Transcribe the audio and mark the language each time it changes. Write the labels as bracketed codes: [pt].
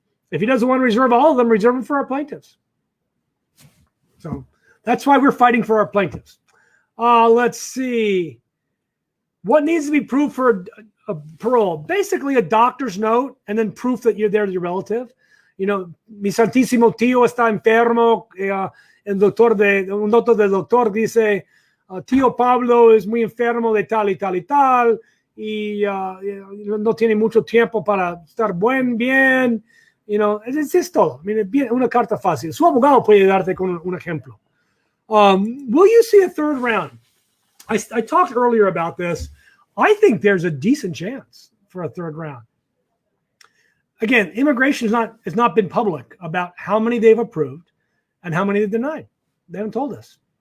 [en] If he doesn't want to reserve all of them, reserve them for our plaintiffs. So that's why we're fighting for our plaintiffs. Let's see. What needs to be proved for a parole? Basically, a doctor's note and then proof that you're there to your relative. [es] mi santísimo tío está enfermo. Un doctor del doctor dice, tío Pablo es muy enfermo de tal y tal y tal, y no tiene mucho tiempo para estar bien. Es todo. Una carta fácil. Su abogado puede darte con un ejemplo. [en] Will you see a third round? I talked earlier about this. I think there's a decent chance for a third round. Again, immigration has not been public about how many they've approved and how many they've denied. They haven't told us.